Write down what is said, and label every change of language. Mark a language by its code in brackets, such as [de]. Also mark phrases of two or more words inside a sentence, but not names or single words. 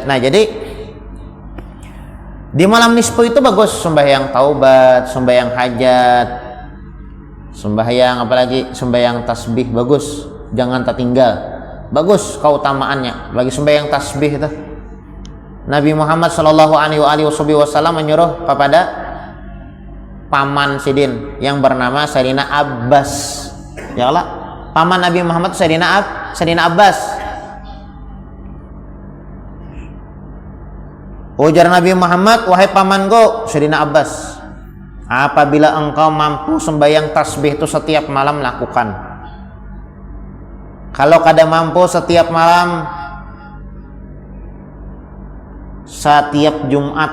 [bjn] Nah, jadi di malam nisfu itu bagus sembahyang taubat, sembahyang hajat, sembahyang apalagi sembahyang tasbih, bagus. Jangan tertinggal. Bagus keutamaannya. Bagi sembahyang tasbih itu Nabi Muhammad [ar] صلى الله عليه وسلم [bjn] menyuruh kepada paman Sidin yang bernama Sayyidina Abbas. Ya Allah, paman Nabi Muhammad Sayyidina Abbas. Ujar Nabi Muhammad, wahai pamanku Sayyidina Abbas, apabila engkau mampu sembahyang tasbih itu setiap malam, lakukan. Kalau kada mampu setiap malam, setiap Jumat.